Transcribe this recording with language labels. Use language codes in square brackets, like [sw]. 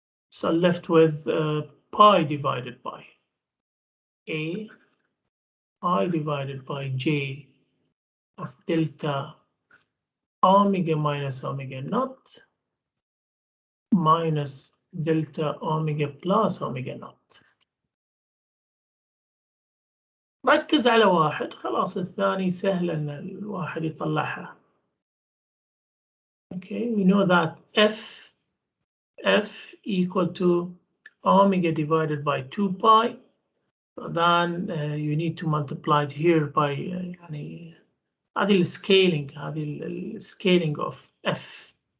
[en] So left with pi divided by a, pi divided by j of delta omega minus omega naught minus delta omega plus omega naught. [ar] ركز على واحد، خلاص الثاني سهل ان الواحد يطلعها. [en] Okay, we know that f equal to omega divided by 2 pi. So then you need to multiply it here by [ar] يعني هذه السكيلينج [en] of f.